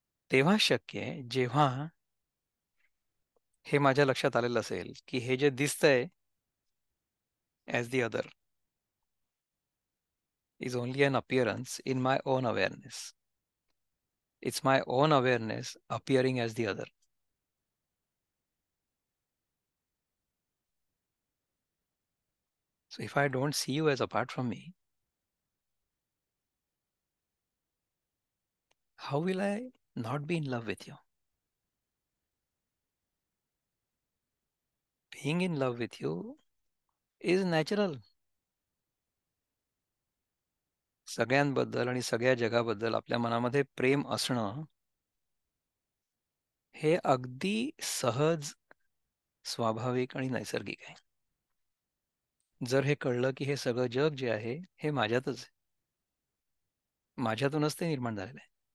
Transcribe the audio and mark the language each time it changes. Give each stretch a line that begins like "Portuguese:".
Marathi: तेव्हा शक्य आहे जेव्हा हे माझ्या लक्षात आलेलं असेल की हे जे दिसतंय
English: As the other is only an appearance in my own awareness. It's my own awareness appearing as the other. So if I don't see you as apart from me, how will I not be in love with you? Being in love with you is natural.
Marathi: सगळ्यांबद्दल आणि सगळ्या जगाबद्दल आपल्या मनामध्ये प्रेम असणं हे अगदी सहज, स्वाभाविक आणि नैसर्गिक आहे. जर हे कळलं की हे सगळं जग जे आहे हे माझ्यातच आहे. माझ्यातूनच ते निर्माण झालेलं आहे.